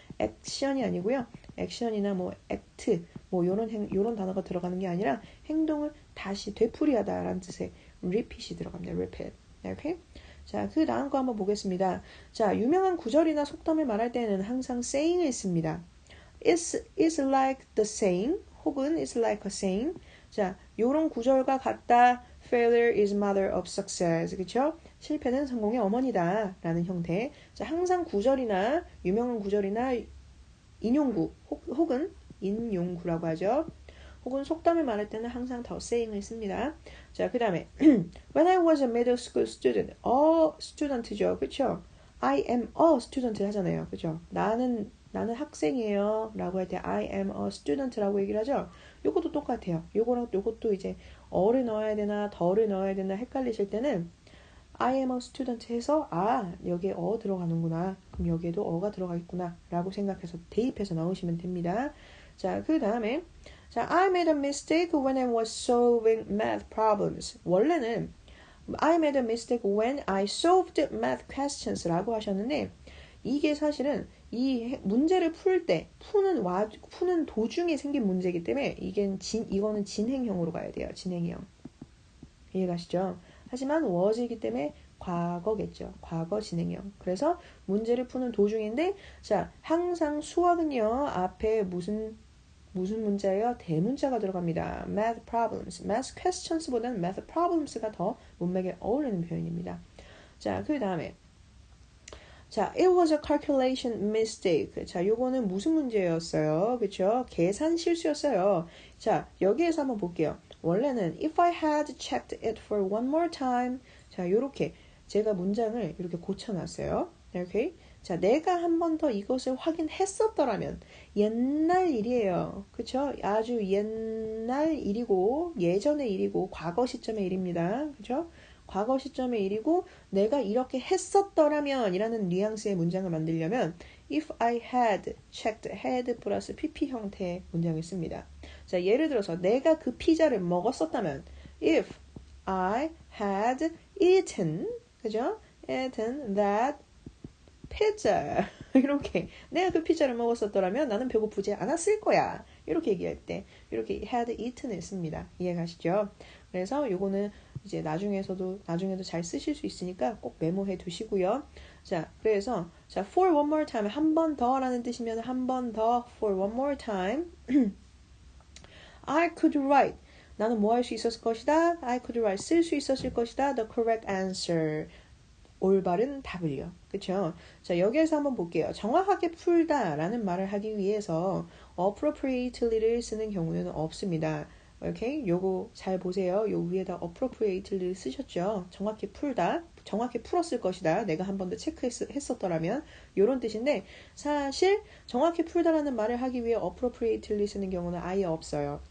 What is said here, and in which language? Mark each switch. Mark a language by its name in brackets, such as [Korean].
[Korean] 액션이 아니고요. 액션이나 뭐 act 뭐 요런 단어가 들어가는 게 아니라 행동을 다시 되풀이하다 라는 뜻의 repeat이 들어갑니다. [English] repeat. [Korean] 이렇게. 자, 그 다음 거 한번 보겠습니다. 자, 유명한 구절이나 속담을 말할 때는 항상 saying을 씁니다. [English] It's like the saying 혹은 it's like a saying. [Korean] 자, 요런 구절과 같다. [English] Failure is mother of success. [Korean] 그쵸? 실패는 성공의 어머니다. 라는 형태. 자, 항상 구절이나 유명한 구절이나 인용구 혹은 인용구라고 하죠. 혹은 속담을 말할 때는 항상 더 saying을 씁니다. 자, 그 다음에 [English] When I was a middle school student, student죠, [Korean] 그렇죠? [English] I am a student [Korean] 하잖아요, 그렇죠? 나는 학생이에요 라고 할 때 [English] I am a student [Korean] 라고 얘기를 하죠. 요것도 똑같아요. 요거랑 요것도 이제 어를 넣어야 되나 더를 넣어야 되나 헷갈리실 때는 [English] I am a student [Korean] 해서 여기에 들어가는구나. 그럼 여기에도 어가 들어가겠구나 라고 생각해서 대입해서 넣으시면 됩니다. 자, 그 다음에 자, [English] I made a mistake when I was solving math problems. [Korean] 원래는 [English] I made a mistake when I solved math questions [Korean] 라고 하셨는데 이게 사실은 이 문제를 풀 때 푸는 도중에 생긴 문제이기 때문에 이거는 진행형으로 가야 돼요. 진행형. 이해가시죠? 하지만 was이기 때문에 과거겠죠. 과거 진행형. 그래서 문제를 푸는 도중인데 자, 항상 수학은요. 앞에 무슨 문자예요? 대문자가 들어갑니다. math problems. math questions보다는 math problems가 더 문맥에 어울리는 표현입니다. 자, 그 다음에 자, [English] it was a calculation mistake. [Korean] 자, 요거는 무슨 문제였어요? 그쵸? 계산 실수였어요. 자, 여기에서 한번 볼게요. 원래는 [English] if I had checked it for one more time. [Korean] 자, 요렇게 제가 문장을 이렇게 고쳐놨어요. 이렇게. 자, 내가 한 번 더 이것을 확인했었더라면 옛날 일이에요. 그쵸? 아주 옛날 일이고 예전의 일이고 과거 시점의 일입니다. 그쵸? 과거 시점의 일이고 내가 이렇게 했었더라면 이라는 뉘앙스의 문장을 만들려면 [English] if I had checked [Korean] had 플러스 pp 형태의 문장을 씁니다. 자, 예를 들어서 내가 그 피자를 먹었었다면 [English] if I had eaten [Korean] 그죠? [English] eaten that pizza [Korean] 이렇게 내가 그 피자를 먹었었더라면 나는 배고프지 않았을 거야. 이렇게 얘기할 때 이렇게 had eaten을 씁니다. 이해가시죠? 그래서 요거는 이제 나중에도 잘 쓰실 수 있으니까 꼭 메모해 두시고요. 자, 그래서 자, [English] for one more time [Korean] 한 번 더라는 뜻이면 한 번 더 for one more time [English] I could write [Korean] 나는 뭐 할 수 있었을 것이다. [English] I could write [Korean] 쓸 수 있었을 것이다. [English] The correct answer [Korean] 올바른 답을요. 그쵸? 자, 여기에서 한번 볼게요. 정확하게 풀다라는 말을 하기 위해서 appropriately를 쓰는 경우는 없습니다. 오케이? 요거 잘 보세요. 요 위에다 appropriately를 쓰셨죠? 정확히 풀다. 정확히 풀었을 것이다. 내가 한 번 더 체크했었더라면 요런 뜻인데 사실 정확히 풀다라는 말을 하기 위해 appropriately 쓰는 경우는 아예 없어요.